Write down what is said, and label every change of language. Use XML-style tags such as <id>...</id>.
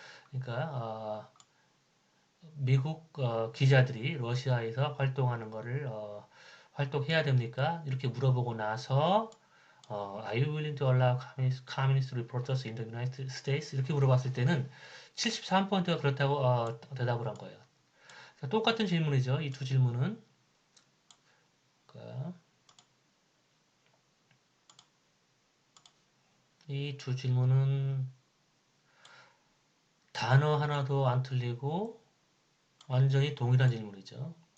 <ko>그러니까 미국 기자들이 러시아에서 활동하는 거를 활동해야 됩니까? 이렇게 물어보고 나서</ko> <en>Are you willing to allow communist reporters in the United States?</en> <ko>이렇게 물어봤을 때는 73%가 그렇다고 대답을 한 거예요. 똑같은 질문이죠. 이 두 질문은. 이 두 질문은 단어 하나도 안 틀리고 완전히 동일한 질문이죠.</ko>